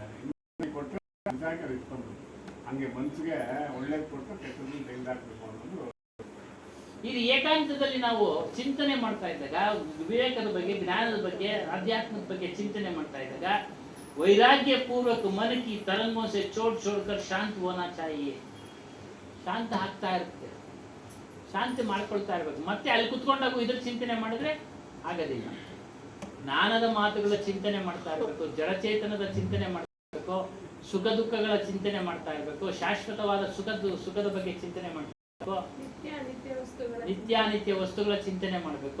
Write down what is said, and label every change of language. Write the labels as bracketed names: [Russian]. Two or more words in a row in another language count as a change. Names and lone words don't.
[Kannada] ಇನ್ನೊಂದು ಕೊಟ್ಟರೆ ಬಿಸಾಕಿ ಅದು ಇಟ್ಕೊಂಡು. ಹಂಗೆ ಮನ್ಸಿಗೆ ಒಳ್ಳೇದು ಕೊಟ್ಟು ಕೆಟ್ಟದ್ದು ತೆಗೆದಾಕ್ಬೇಕು ಅನ್ನೋದು. ಇದು ಏಕಾಂತದಲ್ಲಿ ನಾವು ಚಿಂತನೆ ಮಾಡ್ತಾ ಇದ್ದಾಗ, ವಿವೇಕದ ಬಗ್ಗೆ, ಜ್ಞಾನದ ಬಗ್ಗೆ, ಆಧ್ಯಾತ್ಮದ ಬಗ್ಗೆ ಚಿಂತನೆ ಮಾಡ್ತಾ ಇದ್ದಾಗ, ವೈರಾಗ್ಯ ಪೂರ್ವಕ [Hindi] मन की तरंगों से छोड़ शांत होना चाहिए. [Kannada] ಶಾಂತ ಆಗ್ತಾ ಇರುತ್ತೆ, ಶಾಂತಿ ಮಾಡ್ಕೊಳ್ತಾ ಇರ್ಬೇಕು. ಮತ್ತೆ ಅಲ್ಲಿ ಕುತ್ಕೊಂಡಾಗ ಇದ್ರ ಚಿಂತನೆ ಮಾಡಿದ್ರೆ ಆಗೋದಿಲ್ಲ. ಜ್ಞಾನದ ಮಾತುಗಳ ಚಿಂತನೆ ಮಾಡ್ತಾ ಇರ್ಬೇಕು, ಜಡಚೇತನದ ಚಿಂತನೆ ಮಾಡ್ತಾ ಇರ್ಬೇಕು, ಸುಖ ದುಃಖಗಳ ಚಿಂತನೆ ಮಾಡ್ತಾ ಇರ್ಬೇಕು, ಶಾಶ್ವತವಾದ ಸುಖದ ಬಗ್ಗೆ ಚಿಂತನೆ ಮಾಡ್ತಾ ಇರ್ಬೇಕು, ನಿತ್ಯಾನಿತ್ಯ ವಸ್ತುಗಳ ಚಿಂತನೆ ಮಾಡಬೇಕು.